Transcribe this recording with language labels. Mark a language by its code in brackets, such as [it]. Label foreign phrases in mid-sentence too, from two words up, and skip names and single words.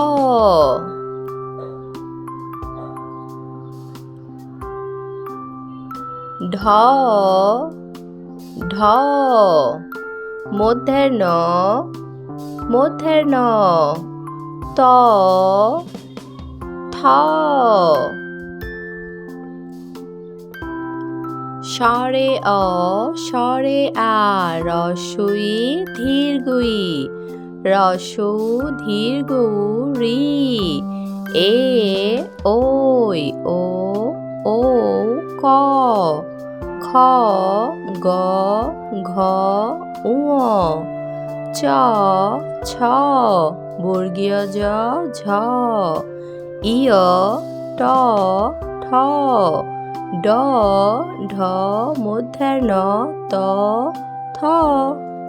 [bn] ঢ, ঢ। মূর্ধন্য, মূর্ধন্য। ত, থ। স্বরে অ, স্বরে আ। রস্বই, দীর্ঘই। রস্বৌ, দীর্ঘৌ, রি। এ, ওই, ও, ও। ক, খ, গ, ঘ, ঙ। চ, ছ। বর্গীয় জ, ঝ। ইয়, ট, ঠ। ড, ঢ। মূর্ধন্য, ত, থ।